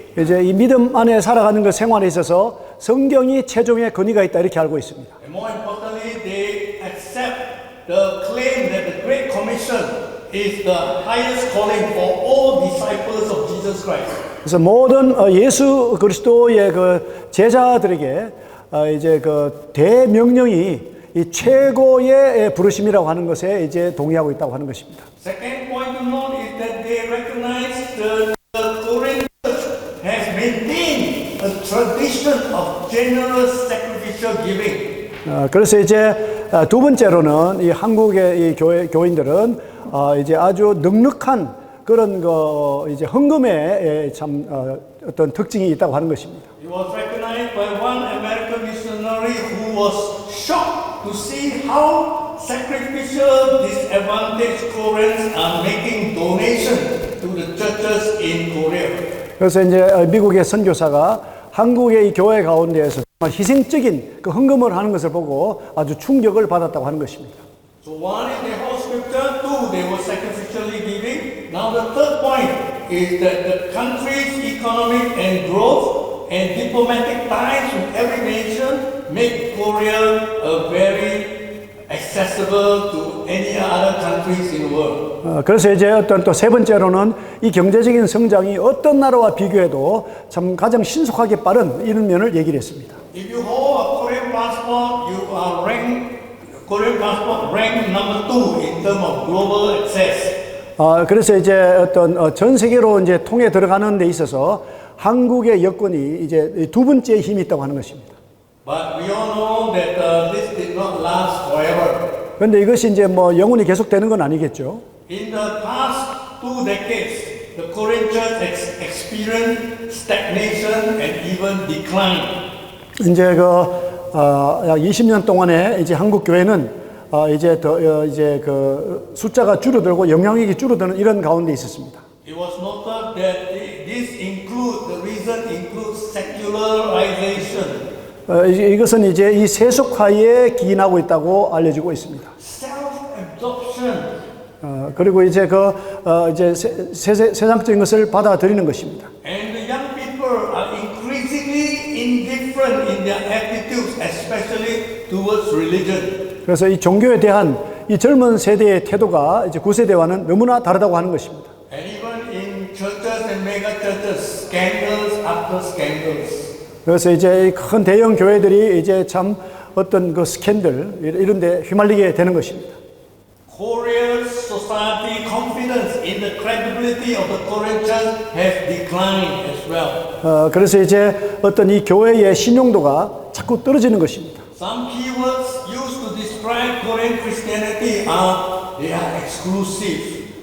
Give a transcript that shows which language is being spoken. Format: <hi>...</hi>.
<ko>이제 이 믿음 안에 살아가는 그 생활에 있어서 성경이 최종의 권위가 있다 이렇게 알고 있습니다.</ko> <en>And more importantly, they accept the claim that the Great Commission is the highest calling for all disciples of Jesus Christ.</en> <ko>그래서 모든 예수 그리스도의 그 제자들에게 이제 대명령이 이 최고의 부르심이라고 하는 것에 이제 동의하고 있다고 하는 것입니다.</ko> <en>Second point to note is that they recognize the Korean church has maintained a tradition of generous sacrificial giving.</en> <ko>그래서 이제 두 번째로는 이 한국의 이 교인들은 이제 아주 넉넉한 그런 이제 헌금에 참 어떤 특징이 있다고 하는 것입니다.</ko> <en>It was recognized by one American missionary who was shocked to see how sacrificial disadvantaged Koreans are making donations to the churches in Korea.</en> <ko>그래서 이제 미국의 선교사가 한국의 이 교회 가운데에서 정말 희생적인 그 헌금을 하는 것을 보고 아주 충격을 받았다고 하는 것입니다.</ko> <en>So one is they hold scripture, two they were sacrificially giving. Now the third point is that the country's economic and growth and diplomatic ties with every nation make Korea a very accessible to any other countries in the world.</en> <ko>그래서 이제 어떤 또 세 번째로는 이 경제적인 성장이 어떤 나라와 비교해도 참 가장 신속하게 빠른 이런 면을 얘기를 했습니다.</ko> <en>If you hold a Korean passport, you are Korean passport ranked number 2 in terms of global access.</en> <ko>그래서 이제 어떤 전 세계로 이제 통해 들어가는 데 있어서 한국의 여건이 이제 두 번째 힘이 있다고 하는 것입니다.</ko> <en>But we all know that this did not last forever.</en> <ko>그런데 이것이 이제 뭐 영원히 계속되는 건 아니겠죠.</ko> <en>In the past 2 decades, the Korean church experienced stagnation and even decline.</en> <ko>이제 약 20년 동안에 이제 한국 교회는 이제 이제 숫자가 줄어들고 영향력이 줄어드는 이런 가운데 있었습니다.</ko> <en>It was noted that the reason includes secularization</en> <ko>이것은 이제 이 세속화에 기인하고 있다고 알려지고 있습니다.</ko> <en>Self-absorption.</en> <ko>그리고 이제 이제 세상적인 것을 받아들이는 것입니다.</ko> <en>And the young people are increasingly indifferent in their attitudes, especially towards religion.</en> <ko>그래서 이 종교에 대한 이 젊은 세대의 태도가 이제 구세대와는 너무나 다르다고 하는 것입니다.</ko> <en>And even in churches and mega churches, scandals after scandals.</en> <ko>그래서 이제 이 큰 대형 교회들이 이제 참 어떤 그 스캔들 이런 데 휘말리게 되는 것입니다.</ko> <en>Korea's society confidence in the credibility of the Korean church has declined as well.</en> <ko>그래서 이제 어떤 이 교회의 신용도가 자꾸 떨어지는 것입니다.</ko> <en>Some keywords used to describe Korean Christianity are they are exclusive.</en>